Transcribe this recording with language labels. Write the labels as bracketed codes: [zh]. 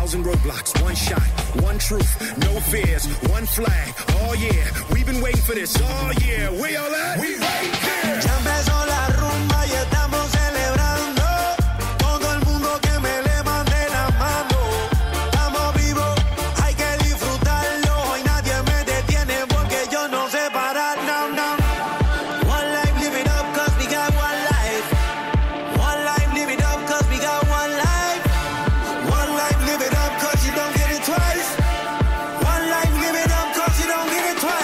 [en] Roadblocks, one shot, one truth, no fears, one flag. Oh yeah, we've been waiting for this all year. We all at? We right here. [es] Ya empezó la rumba y estamos celebrando. Todo el mundo que me levante la mano. Estamos vivos, hay que disfrutarlo. Hoy nadie me detiene porque yo no sé parar. [en] Now, now. One life, live it up, cause we got one life. One life, live it up, cause we got one life. One life, live it up, cause you don't get it twice. One life, live it up, cause you don't get it